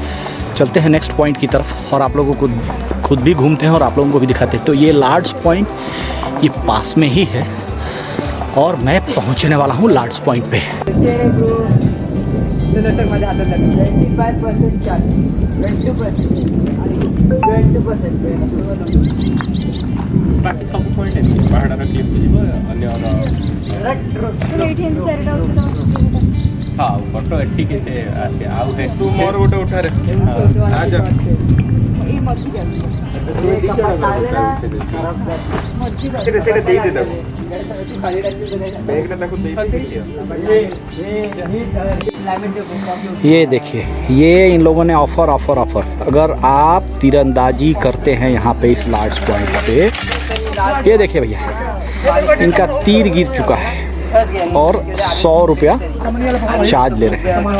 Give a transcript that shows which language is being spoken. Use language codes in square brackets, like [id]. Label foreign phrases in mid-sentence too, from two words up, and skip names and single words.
[hi] चलते हैं नेक्स्ट पॉइंट की तरफ और आप लोगों को खुद भी घूमते हैं और आप लोगों को भी दिखाते हैं। तो ये लार्ज पॉइंट ये पास में ही है और मैं पहुंचने वाला हूं लार्ज पॉइंट पे। [en] 25% charge, 20%. [or] ବାକି ସବୁ ପଏଣ୍ଟ ଅଛି ପାହାଡ଼ର କ୍ଲିପ୍ ଯିବ ଅନ୍ୟ ହଁ ଫଟୋ ଏଠି କେତେ ଆସେ ଆଉ ତୁ ମୋର ଗୋଟେ ଉଠାରେ ସେଇଟା ଦେଇଦେ ତାକୁ ତାକୁ [hi] ये देखिए, ये इन लोगों ने ऑफ़र अगर आप तीरंदाजी करते हैं यहाँ पे इस लार्ज पॉइंट पे, ये देखिए भैया, इनका तीर गिर चुका है और 100 रुपया चार्ज ले रहे हैं।